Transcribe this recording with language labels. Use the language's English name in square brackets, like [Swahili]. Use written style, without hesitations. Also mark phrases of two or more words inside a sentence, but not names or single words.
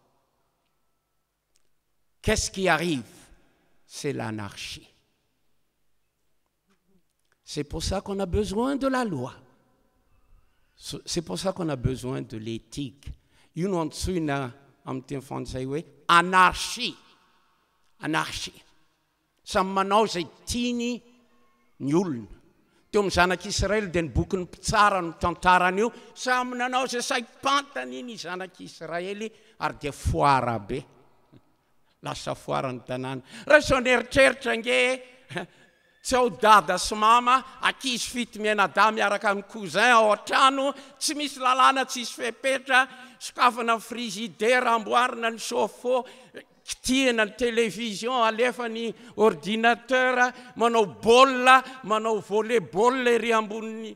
[French] Qu'est-ce qui arrive? C'est l'anarchie. C'est pour ça qu'on a besoin de la loi. C'est pour ça qu'on a besoin de l'éthique. Anarchie. Anarchie. [Malagasy] Samy manao zay tiany ny olona. Teo amin'ny zanak'Israël dia ny boky tsara no tantarany io. Samy nanao zay saim-pantany iny zanak'Israëly ary dia foara be. Lasa foara ny tanàna. Raha sao nieritreritra nge tsy ao dada sy mama, ankizy fito mianadahy miaraka amin'ny cousin ao an-trano, tsy misy lalàna, tsy misy fepetra, sokafana frizidera, amboarina ny chauffe-eau, kitihana ny télévision, alefa ny ordinateur, manao baolina, manao volley-ball ery amboniny.